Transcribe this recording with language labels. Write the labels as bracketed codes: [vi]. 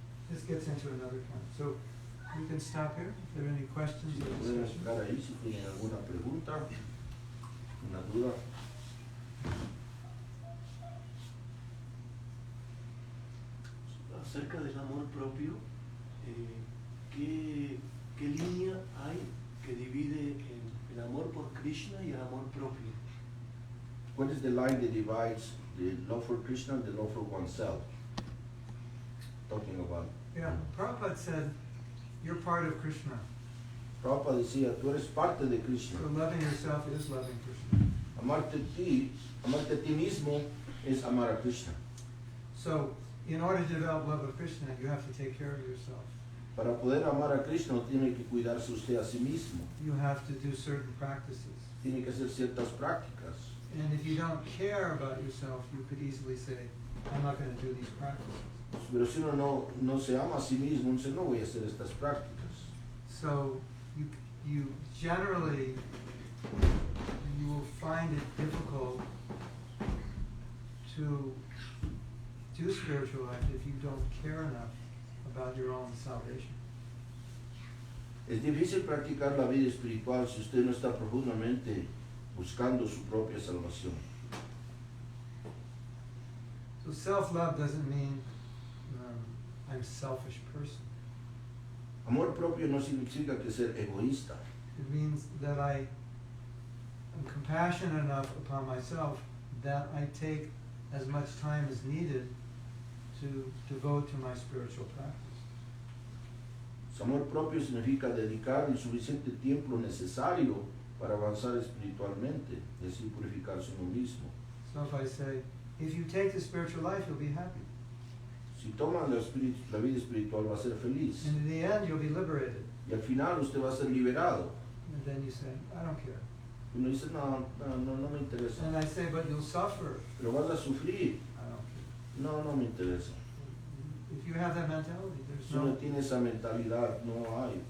[en] This gets into another point. So we can stop here if there are any questions [es] si [en] or [es] pueden [en] discussion. [es] estar ahí, si tienen alguna pregunta, una duda. Acerca del amor propio, ¿qué línea hay que divide el amor por Krishna y el amor propio? [en] What is the line that divides the love for Krishna and the love for oneself? Talking about. Yeah, Prabhupada said, you're part of Krishna. [es] Prabhupada decía, tú eres parte de Krishna. [en] So loving yourself is loving Krishna. [es] Amarte a ti mismo es amar a Krishna. [en] So in order to develop love of Krishna, you have to take care of yourself. [es] Para poder amar a Krishna tiene que cuidarse usted a sí mismo. [en] You have to do certain practices. [es] Tiene que hacer ciertas prácticas. [en] And if you don't care about yourself, you could easily say, I'm not going to do these practices. [es] Pero si uno no se ama a sí mismo, dice, no voy a hacer estas prácticas. [en] So you generally, you will find it difficult to do spiritual life if you don't care enough about your own salvation. [es] Es difícil practicar la vida espiritual si usted no está profundamente buscando su propia salvación. [en] So self-love doesn't mean I'm a selfish person. [es] Amor propio no significa que ser egoísta. [en] It means that I am compassionate enough upon myself that I take as much time as needed to devote to my spiritual practice. [es] Amor propio significa dedicar el suficiente tiempo necesario para avanzar espiritualmente y así purificarse uno mismo. [en] So if I say, if you take the spiritual life, you'll be happy. [es] Si toma la vida espiritual va a ser feliz [en] And in the end, you'll be liberated. [es] y al final usted va a ser liberado. [en] And then you say, I don't care. [es] Uno dice, no me interesa. [en] And I say, but you'll suffer. [es] Pero vas a sufrir. [en] I don't care. [es] No me interesa. [en] If you have that mentality, [es] Si uno tiene esa mentalidad, no hay.